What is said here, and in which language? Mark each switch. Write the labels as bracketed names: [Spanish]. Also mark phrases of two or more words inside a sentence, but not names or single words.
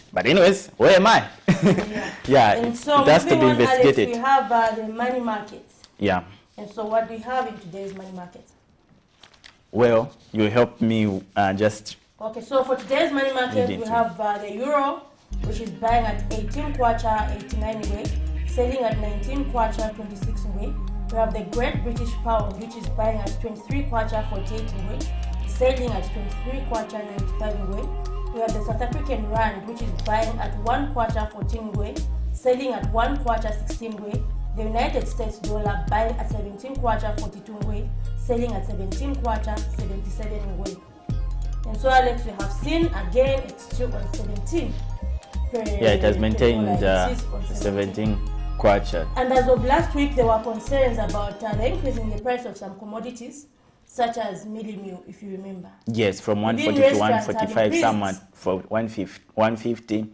[English] But anyways, where am I? Yeah, and so it has to be investigated. Alex, we have the money markets. Yeah. And so what do we have in today's money market? Well, you help me just... Okay, so for today's money market, we have the euro, which is buying at 18 kwacha, 89 ngwe, selling at 19 kwacha, 26 ngwe. We have the Great British Pound, which is buying at 23 kwacha, 48 ngwe, selling at 23 kwacha, 95 ngwe. We have the South African Rand, which is buying at 1 kwacha, 14 ngwe, selling at 1 kwacha, 16 ngwe. The United States dollar buying at 17 kwacha, 42 ngwe, selling at 17 kwacha, 77 ngwe. And so Alex, we have seen again it's still on 17. Yeah, it has maintained 17 kwacha. And as of last week, there were concerns about the increase in the price of some commodities, such as mealie meal, if you remember. Yes, from 140 to 145, somewhat for 150.